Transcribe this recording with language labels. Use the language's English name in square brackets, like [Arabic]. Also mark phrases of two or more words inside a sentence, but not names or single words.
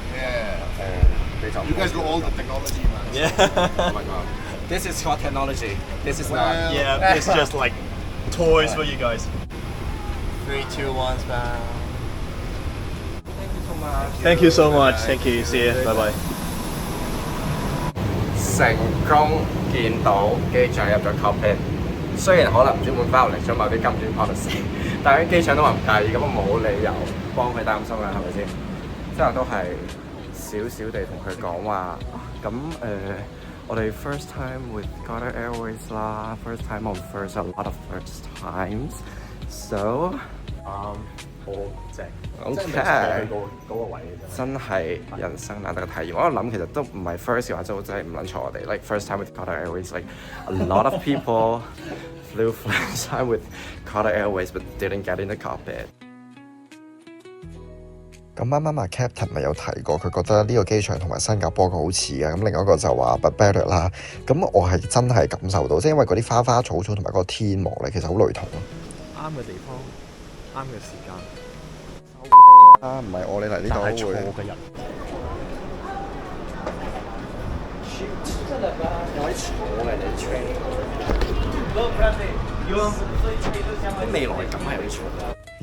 [English] Yeah. You guys got all the technology, man. Yeah. Oh my god. This is for technology. This is not. Well, Yeah, it's just like toys for you guys. 3, 2, 1, span. Thank you so much. Thank you. See you. Bye bye. [Cantonese] 成功見到機長入咗 cockpit，雖然可能唔知會 violate 咗某啲金磚 policy，但係啲機長都話唔介意，咁我冇理由幫佢擔心啦，係咪先？之後都係少少地同佢講話，咁我哋 [English] first time with Qatar Airways [Cantonese] 啦 ， [English] first time on first a lot of first times， [Cantonese] so 好正。 OK，嗰個位。真係人生難得嘅體驗。我諗其實都唔係 first 嘅話，就真係唔撚錯我哋。 [English] Like first time with Qatar Airways, like a lot of people flew first time with Qatar Airways but didn't get in the cockpit。 [Cantonese] 咁啱啱阿 Captain 咪有提過，佢覺得呢個機場同埋新加坡佢好似嘅，咁另外一個就話 [English] but better [Cantonese] 啦。咁我係真係感受到，即係因為嗰啲花花草草同埋嗰個天幕咧，其實好雷同咯。啱嘅地方，啱嘅時間。啊，唔係我哋嚟呢但係錯度會。嘅人。啲未來感係有啲錯。